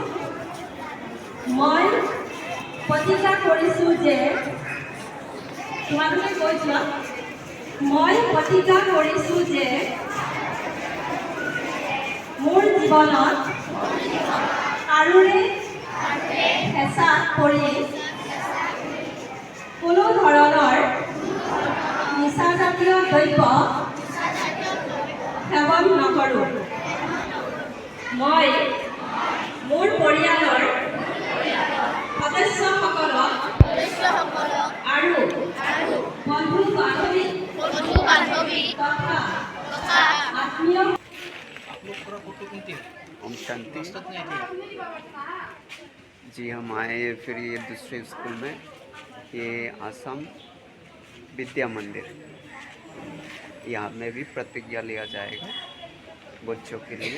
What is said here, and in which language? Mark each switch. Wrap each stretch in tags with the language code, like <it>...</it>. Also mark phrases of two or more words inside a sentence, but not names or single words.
<as>মই প্ৰতিজ্ঞা কৰিছোঁ যে তোমালোকে কৈ যোৱা, মই প্ৰতিজ্ঞা কৰিছোঁ যে মোৰ জীৱনত কাৰোৰে হেঁচাত পৰি কোনো ধৰণৰ নিচাজাতীয় দ্ৰব্য সেৱন নকৰোঁ। মই মোৰ পৰিয়ালৰ সদস্যসকলক আৰু বন্ধু বান্ধৱী তথা আত্মীয়</as> <hi>ओम शांति। जी हम आए फिर ये दूसरे स्कूल में, ये आसाम विद्या मंदिर, यहाँ में भी प्रतिज्ञा लिया जाएगा बच्चों के लिए।</hi>